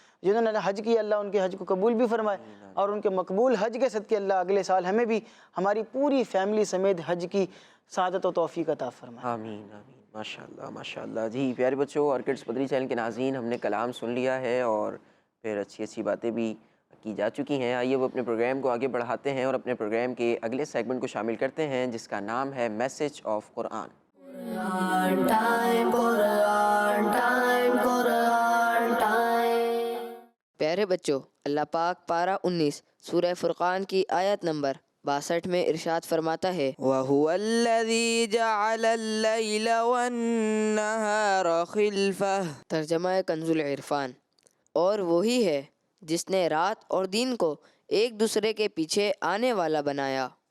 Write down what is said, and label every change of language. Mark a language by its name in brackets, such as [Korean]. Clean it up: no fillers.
[Urdu] جنہوں نے حج کیا اللہ ان کے حج کو قبول بھی فرمائے، اور ان کے مقبول حج کے صدقے اللہ اگلے سال ہمیں بھی ہماری پوری فیملی سمیت حج کی سعادت و توفیق عطا فرمائے. آمین آمین. ماشاء اللہ ماشاء اللہ. جی پیارے بچوں اور کڈس مدنی چینل کے ناظرین، ہم نے کلام سن لیا ہے اور پھر اچھی اچھی باتیں بھی کی جا چکی ہیں. آئیے وہ اپنے پروگرام کو آگے بڑھاتے ہیں اور اپنے پروگرام کے اگلے سیگمنٹ کو شامل کرتے ہیں جس کا نام ہے message of Quran. [English] Quran time, Quran time, Quran time. [Urdu] پیارے بچوں، اللہ پاک پارہ 19 سورہ فرقان کی آیت نمبر 62 میں ارشاد فرماتا ہے، [Arabic] وَهُوَ الَّذِي جَعَلَ اللَّيْلَ وَالنَّهَارَ خِلْفَةً. [Urdu] ترجمہ کنز العرفان، اور وہی ہے جس نے رات اور دن کو ایک دوسرے کے پیچھے آنے والا بنایا.